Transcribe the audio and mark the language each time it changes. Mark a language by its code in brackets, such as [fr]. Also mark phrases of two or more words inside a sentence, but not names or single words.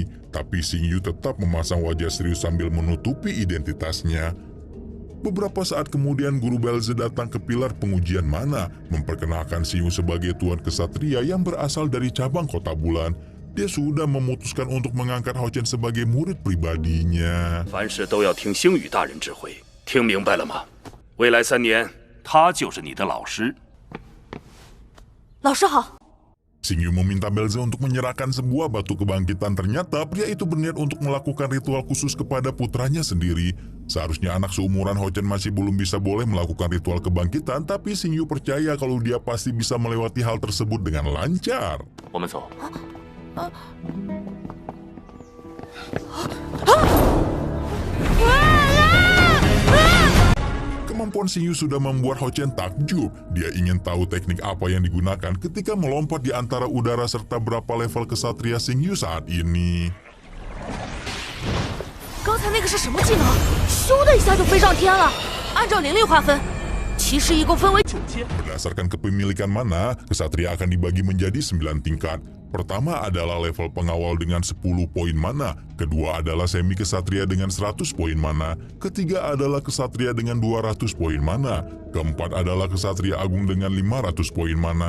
[id] Tapi Xingyu tetap memasang wajah serius sambil menutupi identitasnya. Beberapa saat kemudian Guru Belze datang ke pilar pengujian mana, memperkenalkan Xingyu sebagai tuan kesatria yang berasal dari cabang Kota Bulan. Dia sudah memutuskan untuk mengangkat Hochen sebagai murid pribadinya. [zh] 凡事都要听星宇大人指挥，听明白了吗？未来3年，他就是你的老师。老师好。 [id] Xingyu meminta Belze untuk menyerahkan sebuah batu kebangkitan. Ternyata pria itu berniat untuk melakukan ritual khusus kepada putranya sendiri. Seharusnya anak seumuran Hochen masih belum bisa boleh melakukan ritual kebangkitan, tapi Xingyu percaya kalau dia pasti bisa melewati hal tersebut dengan lancar. [zh] 我们走。 [id] Kemampuan Xingyu sudah membuat Hochen takjub. Dia ingin tahu teknik apa yang digunakan ketika melompat di antara udara serta berapa level kesatria Xingyu saat ini. [zh] 刚才那个是什么技能？咻的一下就飞上天了。按照灵力划分，骑士一共分为9阶。 [id] Berdasarkan kepemilikan mana, kesatria akan dibagi menjadi 9 tingkat. Pertama adalah level pengawal dengan 10 poin mana. Kedua adalah semi kesatria dengan 100 poin mana. Ketiga adalah kesatria dengan 200 poin mana. Keempat adalah kesatria agung dengan 500 poin mana.